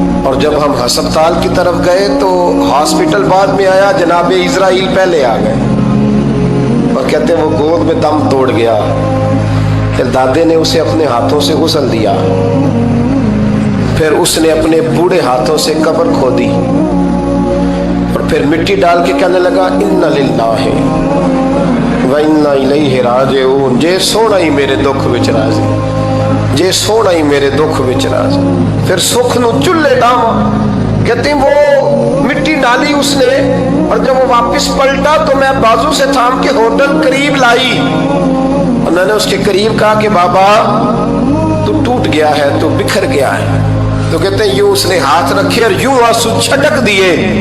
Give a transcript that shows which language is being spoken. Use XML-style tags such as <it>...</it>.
<ur>اور جب ہم ہسپتال کی طرف گئے تو ہاسپٹل بعد میں آیا, جناب اسرائیل پہلے آ گئے اور کہتے ہیں وہ گود میں دم توڑ گیا. پھر دادے نے اسے اپنے ہاتھوں سے غسل دیا, پھر اس نے اپنے بوڑھے ہاتھوں سے قبر کھودی اور پھر مٹی ڈال کے کہنے لگا</ur> <ar>انا للہ و انا الیہ راجعون.</ar> <pa>جے سونا ہی میرے دکھ وچ راضی, جے سونا ہی میرے دکھ وچ راضی. پھر سکھ نو چلے ڈاما.</pa> <ur>کہتے ہیں وہ مٹی ڈالی اس نے, اور جب وہ واپس پلٹا تو میں بازو سے تھام کے ہوٹل قریب لائی اور میں نے اس کے قریب کہا کہ بابا تو ٹوٹ گیا ہے, تو بکھر گیا ہے. تو کہتے ہیں یوں اس نے ہاتھ رکھے اور یوں آنسو چھٹک دیے.</ur>